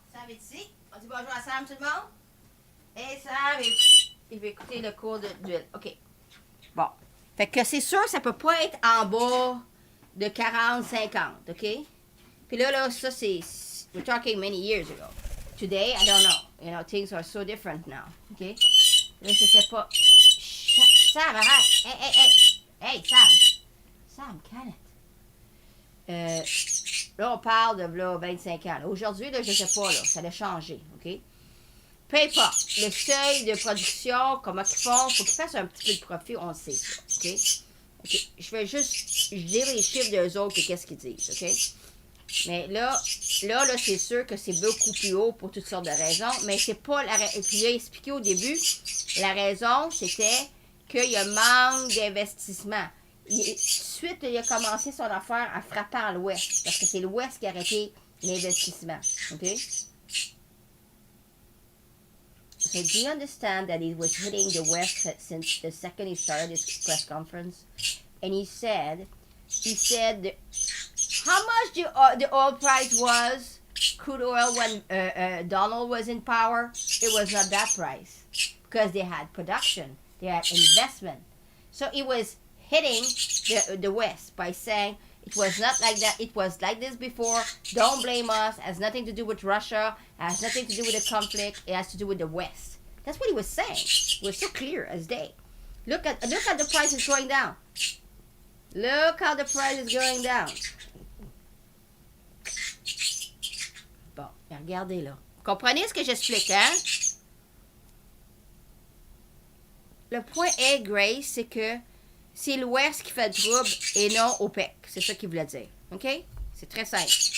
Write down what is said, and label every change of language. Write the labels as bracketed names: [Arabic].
[French] Ici. On dit bonjour à Sam, tout le monde. Et Sam, il va écouter le cours d'huile. OK. Bon. Fait que c'est sûr, ça peut pas être en bas de 40, 50. OK? Puis là, ça, c'est... [English] We're talking many years ago. Today, I don't know. You know, things are so different now. [French] OK? Là, je sais pas... Sam, arrête! Hey, Sam! Sam, calme. Là, on parle de là, 25 ans. Aujourd'hui, là, je ne sais pas, là, ça a changé, OK? Peu importe. Le seuil de production, comment ils font, il faut qu'ils fassent un petit peu de profit, on sait ça, OK? Je vais juste dire les chiffres d'eux autres et qu'est-ce qu'ils disent, OK? Mais là c'est sûr que c'est beaucoup plus haut pour toutes sortes de raisons, mais c'est pas la raison. Puis il a expliqué au début, la raison, c'était qu'il y a manque d'investissement. Suite, il a commencé son affaire en frappant l'Ouest, parce que c'est l'Ouest qui a arrêté l'investissement. OK? [English] So do you understand that he was hitting the West since the second he started his press conference? And he said how much the oil price was, crude oil, when Donald was in power? It was not that price, because they had production, they had investment. So it was hitting the West by saying It was not like that. It was like this before. Don't blame us. It has nothing to do with Russia. It has nothing to do with the conflict. It has to do with the West. That's what he was saying. It was so clear as day. Look at the price is going down. Look how the price is going down. [French] Bon, regardez là. Comprenez ce que j'explique, hein? Le point est, Grace, c'est que c'est l'Ouest qui fait le trouble et non OPEC. C'est ça qu'il voulait dire. OK? C'est très simple.